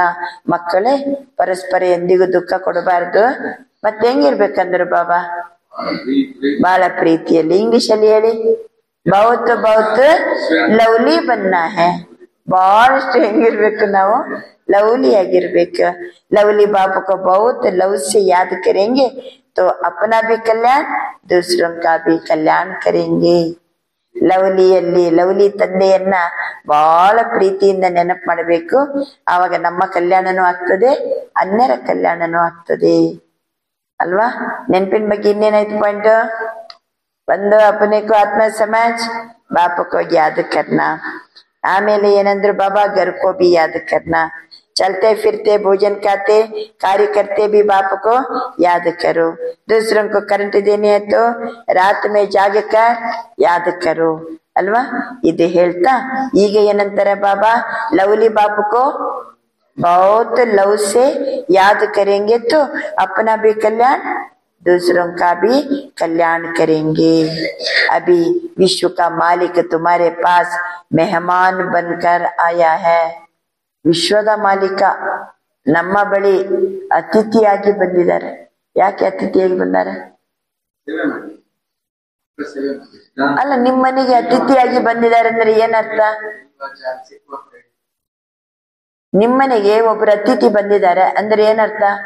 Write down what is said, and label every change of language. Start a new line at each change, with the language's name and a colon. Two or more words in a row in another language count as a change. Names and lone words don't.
Kannada: ಮಕ್ಕಳೇ ಪರಸ್ಪರ ಎಂದಿಗೂ ದುಃಖ ಕೊಡಬಾರ್ದು. ಮತ್ತೆ ಹೆಂಗಿರ್ಬೇಕಂದ್ರು ಬಾಬಾ? ಬಹಳ ಪ್ರೀತಿಯಲ್ಲಿ. ಇಂಗ್ಲಿಷ್ ಅಲ್ಲಿ ಹೇಳಿ,
Hindi: बहुत बहुत लवली बनना है.
Kannada: ಬಹಳಷ್ಟು ಹೆಂಗಿರ್ಬೇಕು ನಾವು? ಲವ್ಲಿ ಆಗಿರ್ಬೇಕು.
Hindi: ಲವ್ಲಿ ಬಾಬಾ को बहुत लव से याद करेंगे तो अपना भी कल्याण, दूसरों का भी कल्याण करेंगे.
Kannada: ಲವ್ಲಿಯಲ್ಲಿ ಲವ್ಲಿ ತಂದೆಯನ್ನ ಬಹಳ ಪ್ರೀತಿಯಿಂದ ನೆನಪು ಮಾಡಬೇಕು. ಆವಾಗ ನಮ್ಮ ಕಲ್ಯಾಣನೂ ಆಗ್ತದೆ, ಅನ್ಯರ ಕಲ್ಯಾಣನೂ ಆಗ್ತದೆ ಅಲ್ವಾ? ನೆನಪಿನ ಬಗ್ಗೆ ಇನ್ನೇನಾಯ್ತು ಪಾಯಿಂಟ್?
Hindi: ಒಂದು अपने को आत्मा समाज, बाप को याद करना. आमेले ಏನಂದ್ರು बाबा घर को भी याद करना. चलते फिरते भोजन खाते कार्य करते भी बाप को याद करो. दूसरों को करंट देने है तो रात में जाग कर याद करो ಅಲ್ವಾ?
Kannada: ಇದು ಹೇಳ್ತಾ ಈಗ ಏನಂತಾರೆ ಬಾಬಾ?
Hindi: ಲವ್ಲಿ बाप को बहुत लव से याद करेंगे तो अपना भी कल्याण, दूसरों का भी कल्याण करेंगे. अभी विश्व का मालिक तुम्हारे पास मेहमान बनकर आया है.
Kannada: ವಿಶ್ವದ ಮಾಲೀಕ ನಮ್ಮ ಬಳಿ ಅತಿಥಿಯಾಗಿ ಬಂದಿದ್ದಾರೆ. ಯಾಕೆ ಅತಿಥಿಯಾಗಿ ಬಂದಾರೆ? ಅಲ್ಲ, ನಿಮ್ಮ ಮನೆಗೆ ಅತಿಥಿಯಾಗಿ ಬಂದಿದ್ದಾರೆ ಅಂದ್ರೆ ಏನರ್ಥ? ನಿಮ್ಮನೆಗೆ ಒಬ್ರು ಅತಿಥಿ ಬಂದಿದ್ದಾರೆ ಅಂದ್ರೆ ಏನರ್ಥ?